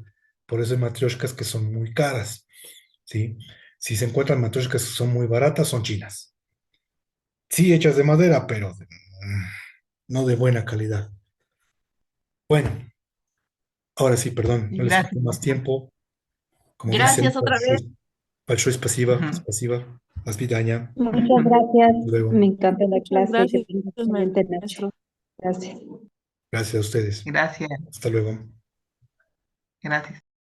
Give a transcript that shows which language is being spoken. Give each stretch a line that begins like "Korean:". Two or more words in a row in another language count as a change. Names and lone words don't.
Spanish: Por eso hay matrioshkas que son muy caras, ¿sí? Si se encuentran matrioshkas que son muy baratas, son chinas. Sí, hechas de madera, pero no de buena calidad. Bueno, ahora sí, perdón, no les quito Gracias. más tiempo. Como dicen, Gracias otra vez.
Russian: большое спасибо,
Spanish: Ujú.
Russian: спасибо. До свидания.
Spanish: Muchas gracias. Hasta luego. Me encanta la Muchas clase. Que gracias, tengas excelente noche. maestro. Gracias. Gracias a ustedes. Gracias, Hasta luego. gracias.